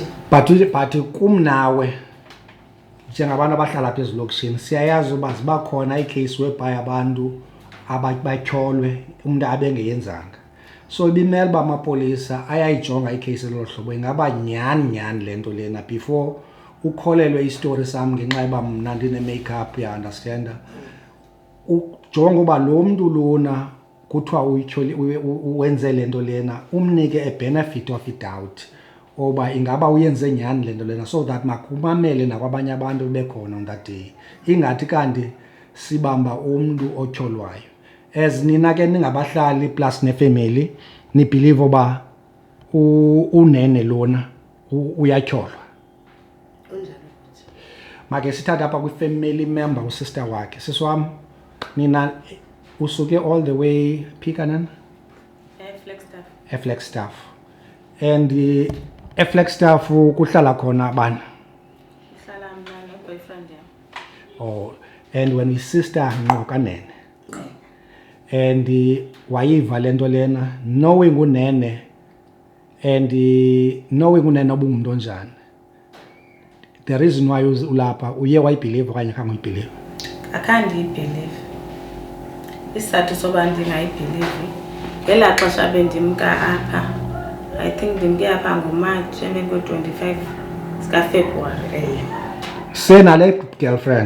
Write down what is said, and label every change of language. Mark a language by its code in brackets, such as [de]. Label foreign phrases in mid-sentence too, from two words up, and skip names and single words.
[xh] but kumnawe njengabantu abahlala phezulu lokishini siyayazi uba ziba khona icase whereby abantu abatyholwe umuntu abengeyenzanga, so ibimele uba amapolisa ayayijonga icase lolo hlobo ingaba nyani le nto lena before ukholelwe istory sam ngenxa yoba mna ndine-makeup ya understanda. Ujonga uba lo mntu lona kuthiwa uwenze le nto lena umnike [en] a benefit of [xh] i-doubt oba ingaba uyenze nyani le nto lena [en] so that [xh] makumamele nakwabanye abantu bekhona [en] on that day, [xh] ingathi kanti sibamba umntu otyholwayo. As nina ke ningabahlali plus nefamily nibelieve oba unene lona uyatyholwa. Make sithatha apha kwi-family member usister wakhe sisi wam nina usuke [en] all the way [xh] Pikanan Flagstaff and Flagstaff kuhlala khona bani? Kuhlala mna no-boyfriend yam. [en] Oh, and when his sister [xh] ngqo kanene and wayiva le nto lena [en] knowing unene and knowing [xh] unene obungumuntu onjani, [en] the reason why [xh] ulapha uye wayibelieve okanye khange uyibelieve? Akhange ndiyibhelieve. Isizathu soba ndingayibhelieve ngelaa xesha bendimka apha, [en] I think [xh] ndimke apha ngoMarch emveni kwe-25 zikaFebruwari. Senale girlfriend?